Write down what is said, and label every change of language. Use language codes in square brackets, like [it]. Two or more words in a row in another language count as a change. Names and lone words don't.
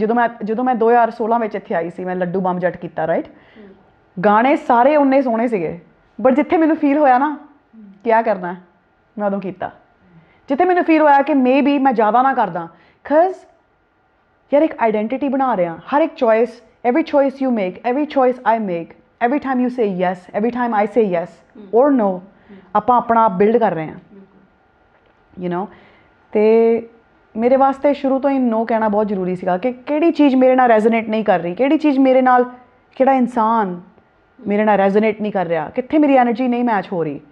[pa] ਜਦੋਂ ਮੈਂ 2016 ਵਿੱਚ ਇੱਥੇ ਆਈ ਸੀ, ਮੈਂ ਲੱਡੂ ਬੰਬ ਜੱਟ ਕੀਤਾ, ਰਾਈਟ, ਗਾਣੇ ਸਾਰੇ ਉਨੇ ਸੋਹਣੇ ਸੀਗੇ, ਬਟ ਜਿੱਥੇ ਮੈਨੂੰ ਫੀਲ ਹੋਇਆ ਨਾ ਕਿਆ ਕਰਨਾ, ਮੈਂ ਉਦੋਂ ਕੀਤਾ। ਜਿੱਥੇ ਮੈਨੂੰ ਫੀਲ ਹੋਇਆ ਕਿ [en] may be [pa] ਮੈਂ ਜ਼ਿਆਦਾ ਨਾ ਕਰਦਾ, ਬਿਕਾਜ਼ ਯਾਰ ਇੱਕ ਆਈਡੈਂਟਿਟੀ ਬਣਾ ਰਿਹਾ। ਹਰ ਇੱਕ ਚੋਇਸ, [en] every choice you make, every choice I make, every time you say yes, every time I say yes or no, [pa] ਆਪਾਂ ਆਪਣਾ ਆਪ ਬਿਲਡ ਕਰ ਰਹੇ ਹਾਂ, [en] you know. [pa] ਅਤੇ ਮੇਰੇ ਵਾਸਤੇ ਸ਼ੁਰੂ ਤੋਂ ਹੀ ਨੋ ਕਹਿਣਾ ਬਹੁਤ ਜ਼ਰੂਰੀ ਸੀਗਾ ਕਿ ਕਿਹੜੀ ਚੀਜ਼ ਮੇਰੇ ਨਾਲ ਰੈਜ਼ੋਨੇਟ ਨਹੀਂ ਕਰ ਰਹੀ, ਕਿਹੜੀ ਚੀਜ਼ ਮੇਰੇ ਨਾਲ, ਕਿਹੜਾ ਇਨਸਾਨ ਮੇਰੇ ਨਾਲ ਰੈਜ਼ੋਨੇਟ ਨਹੀਂ ਕਰ ਰਿਹਾ, ਕਿੱਥੇ ਮੇਰੀ ਐਨਰਜੀ ਨਹੀਂ ਮੈਚ ਹੋ ਰਹੀ।